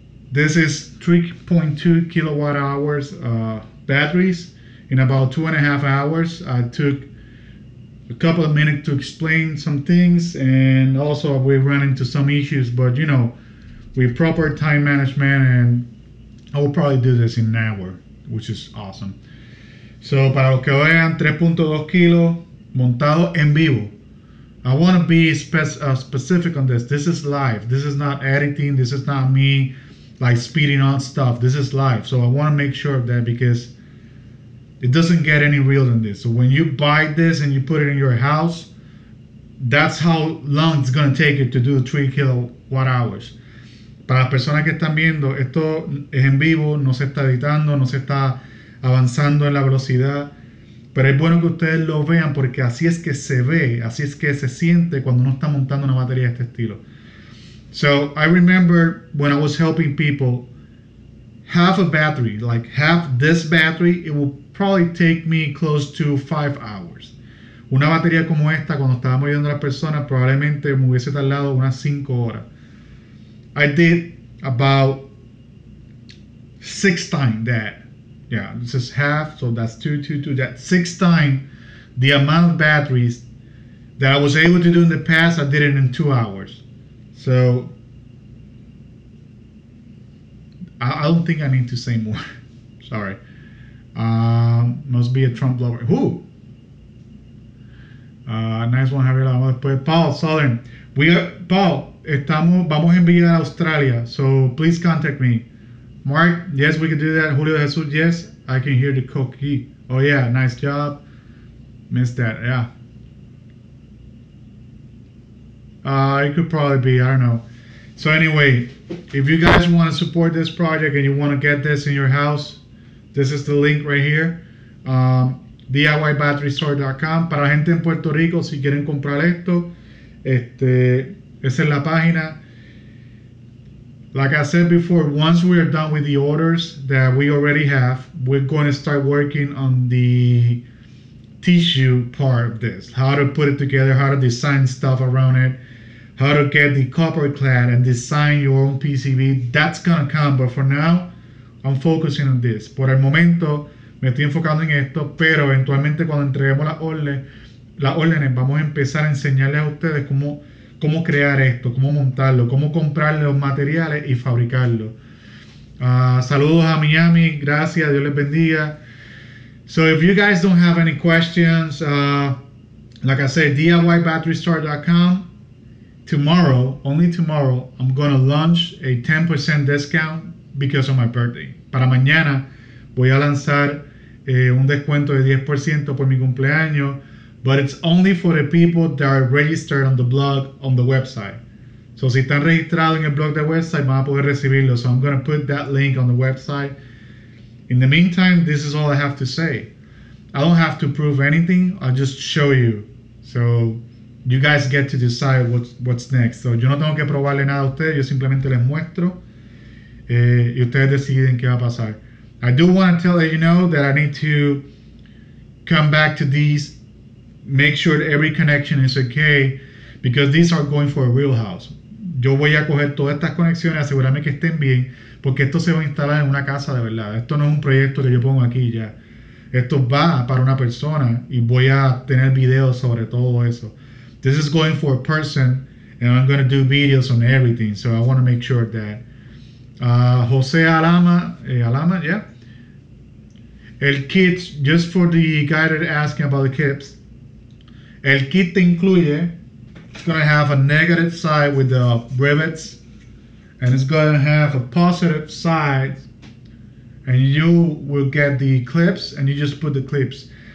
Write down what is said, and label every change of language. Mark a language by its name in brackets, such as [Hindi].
[English] This is 3.2 kilowatt hours batteries. In about 2.5 hours, I took a couple of minutes to explain some things, and also we ran into some issues, but you know, with proper time management, and I will probably do this in an hour, which is awesome. [Spanish] So para los que vean, 3.2 kilos montado en vivo. [English] I want to be specific on this. This is live. This is not editing. This is not me like speeding on stuff. This is live. So I want to make sure of that, because it doesn't get any real than this. So when you buy this and you put it in your house, that's how long it's going to take it to do 3 kilowatt hours. [Spanish] Para las personas que están viendo, esto es en vivo, no se está editando, no se está avanzando en la velocidad, pero es bueno que ustedes lo vean, porque así es que se ve, así es que se siente cuando uno está montando una batería de este estilo. [English] So I remember when I was helping people, half a battery, like half this battery, it will probably take me close to 5 hours. [Spanish] Una batería como esta, cuando estábamos ayudando a las personas, probablemente me hubiese tardado unas 5 horas. [English] I did about 6 times that. Yeah, this is half, so that's 2, 2, 2. That's 6 times the amount of batteries that I was able to do in the past. I did it in 2 hours. So I don't think I need to say more. Sorry. Must be a Trump lover. Who? Nice one, [Spanish] Javier. Vamos después. Paul Southern. Paul, vamos a enviar a Australia. [English] So please contact me. Mark, yes, we can do that. Julio Jesus, yes, I can hear the cookie. Oh yeah, nice job. Missed that, yeah. It could probably be, I don't know. So anyway, if you guys want to support this project and you want to get this in your house, this is the link right here. DIYBatteryStore.com. [Spanish] Para la gente en Puerto Rico, si quieren comprar esto, esa es la página. [English] Like I said before, once we are done with the orders that we already have, we're going to start working on the tissue part of this. How to put it together, how to design stuff around it, how to get the copper clad and design your own PCB. That's going to come, but for now, I'm focusing on this. [Spanish] Por el momento, me estoy enfocando en esto, pero eventualmente cuando entreguemos las órdenes, vamos a empezar a enseñarles a ustedes cómo crear esto, cómo montarlo, cómo comprar los materiales y fabricarlo. Saludos a Miami, gracias, Dios les bendiga. [English] So if you guys don't have any questions, like I said, DIYBatterystore.com. Tomorrow, only tomorrow, I'm gonna launch a 10% discount because of my birthday. [Spanish] Para mañana voy a lanzar un descuento de 10% por mi cumpleaños, [English] but it's only for the people that are registered on the blog, on the website. [Spanish] So si están registrados en el blog del website, van a poder recibirlo. [English] So I'm gonna put that link on the website. In the meantime, this is all I have to say. I don't have to prove anything, I'll just show you. So you guys get to decide what's next. [Spanish] So yo no tengo que probarle nada a ustedes, yo simplemente les muestro y ustedes deciden qué va a pasar. [English] I do want to let you know that I need to come back to these, make sure that every connection is okay, because these are going for a real house. [Spanish] Yo voy a coger todas estas conexiones, asegurarme que estén bien, porque esto se va a instalar en una casa de verdad. Esto no es un proyecto que yo pongo aquí ya. Esto va para una persona y voy a tener videos sobre todo eso. [English] This is going for a person, and I'm going to do videos on everything, so I want to make sure that. Jose Alama, yeah. [Spanish] El kit, [English] just for the guy that asking about the kits, [Spanish] el kit te incluye, [English] it's going to have a negative side with the rivets, and it's going to have a positive side, and you will get the clips, and you just put the clips.